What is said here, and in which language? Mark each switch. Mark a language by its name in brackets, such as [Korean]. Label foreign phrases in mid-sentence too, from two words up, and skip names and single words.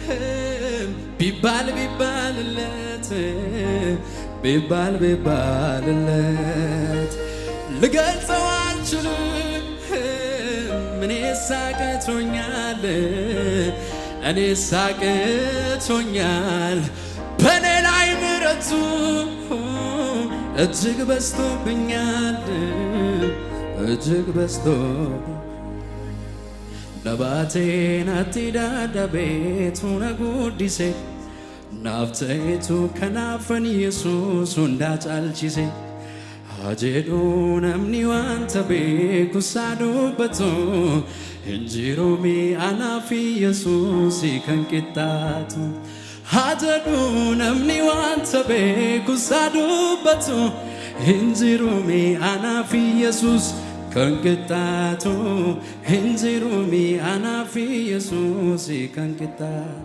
[Amharic] ቢባልለት ልገልጸው አልችልም። እኔ ሳቅቶኛል በእኔ ላይ ምሕረቱ እጅግ በዝቶብኛል [Oromo] Nabateen ati dadhabeetu na guddise naaf ta'etu kanaafan Yesuus hundaa caalchise haa jedhu namni waanta beeku isaa dubbatu hin jiru anaaf Yesuus kan qixxaatu haa jedhu namni waanta beeku isaa dubbatu hin jiru anaaf Yesuus kan qixxaatu hin jiru anaaf Yesuus kan qixxaatu.